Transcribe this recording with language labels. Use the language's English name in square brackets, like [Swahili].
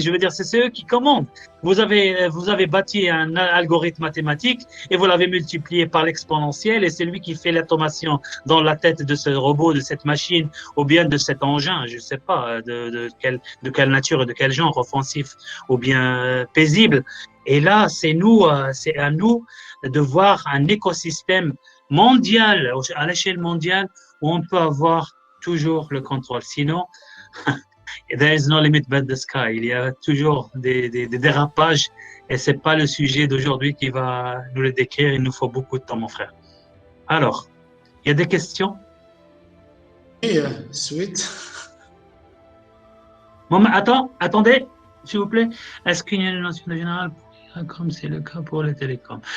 [French] Je veux dire, c'est eux qui commandent. Vous avez bâti un algorithme mathématique et vous l'avez multiplié par l'exponentielle et c'est lui qui fait l'automation dans la tête de ce robot, de cette machine ou bien de cet engin. Je ne sais pas de quelle nature et de quel genre, offensif ou bien paisible. Et là, c'est à nous de voir un écosystème mondial, à l'échelle mondiale, où on peut avoir toujours le contrôle. [English] Sinon, there is no limit but the sky. [French] Il y a toujours des dérapages et c'est pas le sujet d'aujourd'hui qui va nous le décrire. Il nous faut beaucoup de temps, mon frère. Alors, il y a des questions? Oui, suite. Bon, attendez, s'il vous plaît. Est-ce qu'il y a une notion de générale comme c'est le cas pour les télécoms?